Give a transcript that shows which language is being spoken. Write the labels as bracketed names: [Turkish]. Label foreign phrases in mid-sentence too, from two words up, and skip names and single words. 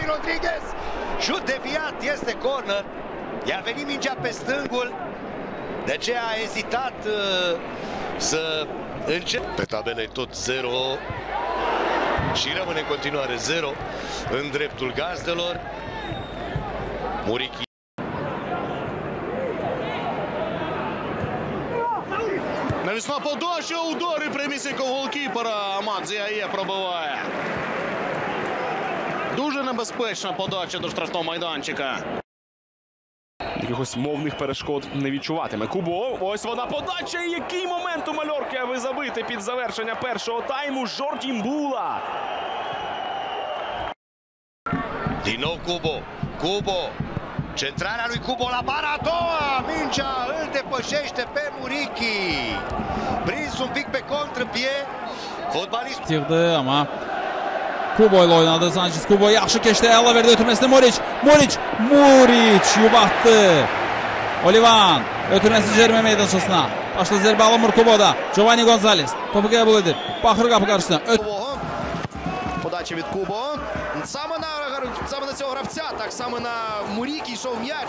[Romanian] Rodriguez, șut deviat, este corner, i-a venit mingea pe stângul, de aceea a ezitat să începe. Pe tabelă e tot 0 și rămâne în continuare 0 în dreptul gazdelor. Muriqi. [Ukrainian] Навісна подача, удари прямісінького голкіпера. Амад Зіає пробиває. Дуже небезпечна подача до штрафного майданчика. Якихось мовних перешкод не відчуватиме. Кубо, ось вона подача. І який момент у Мальорки, аби забити під завершення першого тайму. Жорді Мбула. [Romanian] Din nou Kubo. Centrarea lui Kubo la bara a doua. Mingea îl depășește pe Muriqi. Prins un pic pe kontrpie. [Azerbaijani] Futbolist [Turkish] Girdi ama Kubo ile oynadı. Sanchez Kubo [Azerbaijani] yaxşı keçdi. Əla verdi ötürməsində Muriç yubatdı. Olivan ötürməsi cərimə meydançasına. Başda zərbə alınmır Kubo'da. Giovanni Gonzalez topu qəbul edir. Baxır qapı qarşısına. [Ukrainian] Подача від Кубо. Саме на цього гравця, так само на Мурікі йшов м'яч.